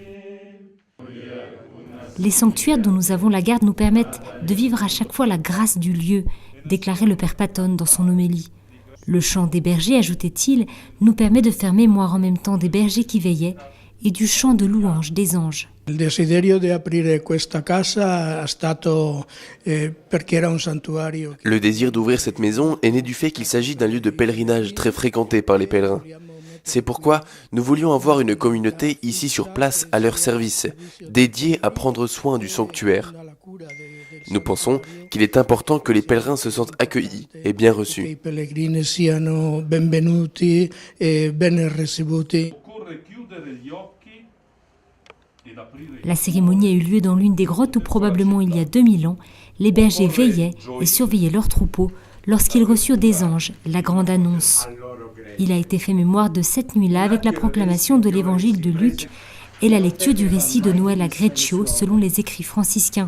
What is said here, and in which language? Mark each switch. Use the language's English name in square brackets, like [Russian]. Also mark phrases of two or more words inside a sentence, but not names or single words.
[French] Les sanctuaires dont nous avons la garde nous permettent de vivre à chaque fois la grâce du lieu, déclarait le père Patton dans son homélie. Le chant des bergers, ajoutait-il, nous permet de faire mémoire en même temps des bergers qui veillaient et du chant de louange des anges. [Italian] Le desiderio di aprire questa casa è stato perché era un santuario. [French] Le désir d'ouvrir cette maison est né du fait qu'il s'agit d'un lieu de pèlerinage très fréquenté par les pèlerins. C'est pourquoi nous voulions avoir une communauté ici sur place à leur service, dédiée à prendre soin du sanctuaire. Nous pensons qu'il est important que les pèlerins se sentent accueillis et bien reçus. [Italian] I pellegrini siano benvenuti e ben ricevuti. [French] La cérémonie a eu lieu dans l'une des grottes où probablement il y a 2000 ans, les bergers veillaient et surveillaient leurs troupeaux lorsqu'ils reçurent des anges la grande annonce. Il a été fait mémoire de cette nuit-là avec la proclamation de l'évangile de Luc et la lecture du récit de Noël à Greccio selon les écrits franciscains.